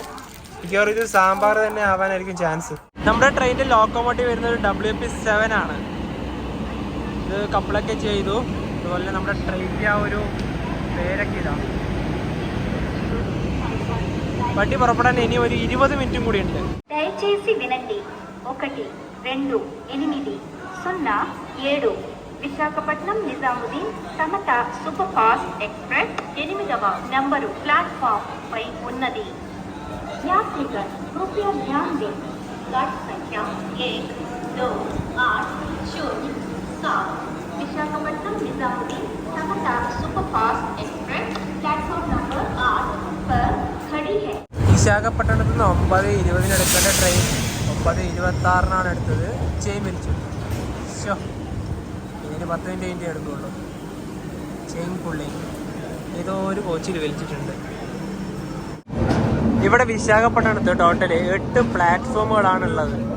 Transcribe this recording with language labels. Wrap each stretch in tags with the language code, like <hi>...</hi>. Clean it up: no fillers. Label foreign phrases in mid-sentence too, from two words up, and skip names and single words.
<ml>മിക്കവാറും ഇത് സാമ്പാർ തന്നെ ആവാനായിരിക്കും ചാൻസ്. നമ്മുടെ ട്രെയിനിൻ്റെ ലോക്കോമോട്ടീവ് വരുന്നത് WP7 ആണ്. ഇത് കപ്പിളൊക്കെ ചെയ്തു. അതുപോലെ നമ്മുടെ ട്രെയിനിൻ്റെ ആ ഒരു പേരൊക്കെ ഇതാണ്. വണ്ടി പുറപ്പെടാൻ ഇനി ഒരു 20 മിനിറ്റും കൂടി ഉണ്ട്.</ml> <te>దయచేసి వినండి. 1, 2, 8, 0, 7 విశాఖపట్నం నిజాముద్దీన్ సమత సూపర్ ఫాస్ట్ ఎక్స్ప్రెస్ 8వ నంబరు ప్లాట్ఫామ్ పై ఉన్నది.</te> <hi>यात्रीगण कृपया ध्यान दें. गाड़ी संख्या 1, 2, 8, 0, 7 विशाखापट्टनम निजामुद्दीन समता सुपरफास्ट एक्सप्रेस प्लेटफॉर्म नंबर 8 पर खड़ी है.</hi> <ml>വിശാഖപട്ടണത്ത് നിന്ന് 9:20 എടുക്കേണ്ട ട്രെയിൻ 9:26 എടുത്തത്. ചെയിൻ വലിച്ചു. ഇതിന് 10 മിനിറ്റ് എടുക്കുള്ളൂ. ചെയിൻ പുള്ളി ഏതോ ഒരു കോച്ചിൽ വലിച്ചിട്ടുണ്ട്. ഇവിടെ വിശാഖപട്ടണത്ത് ടോട്ടൽ 8 പ്ലാറ്റ്ഫോമുകളാണുള്ളത്.</ml>